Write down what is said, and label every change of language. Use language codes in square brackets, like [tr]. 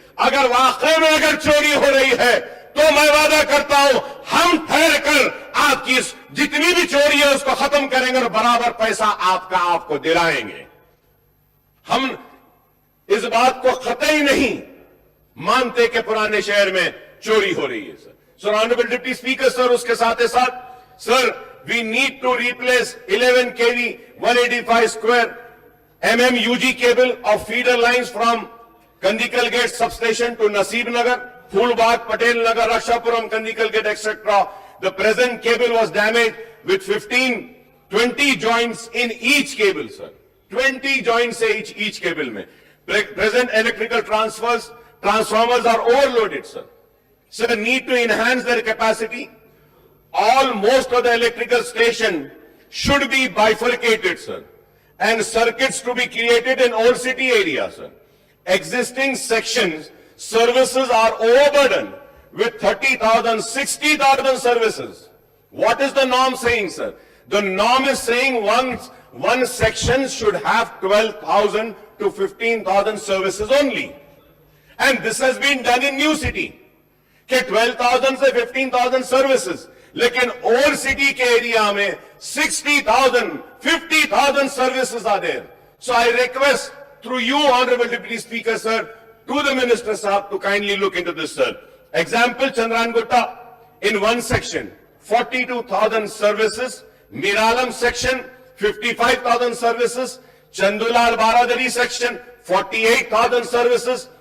[hi] अगर वाकई में अगर चोरी हो रही है तो मैं वादा करता हूं हम ठहर कर आपकी जितनी भी चोरी है उसको खत्म करेंगे और बराबर पैसा आपको दिलाएंगे। हम इस बात को कतई नहीं मानते कि पुराने शहर में चोरी हो रही है, सर। [en] so honourable deputy speaker sir, [hi] उसके साथ ही साथ sir, [en] We need to replace 11 kV 185 square mm UG cable of feeder lines from Kandikal Gate substation to Nasib Nagar, Phulbagh, Patel Nagar, Rakshapuram, Kandikal Gate, etc. The present cable was damaged with 20 joints in each cable, sir. 20 joints each cable mein. Present electrical transformers are overloaded, sir. So the need to enhance their capacity. Most of the electrical station should be bifurcated, sir, and circuits to be created in old city area, sir. Existing sections, services are overburdened with 30,000, 60,000 services. What is the norm saying, sir? The norm is saying one section should have 12,000 to 15,000 services only. And this has been done in new city. [hi] के 12,000 से 15,000 services, लेकिन old city के area में 60,000, 50,000 services [en] Are there. So I request through you, Honorable Deputy Speaker, sir, to the Minister Sahab to kindly look into this, sir. Example, Chandrangutta, in one section, 42,000 services. Miralam section, 55,000 services. Chandulal Baradari section, 48,000 services.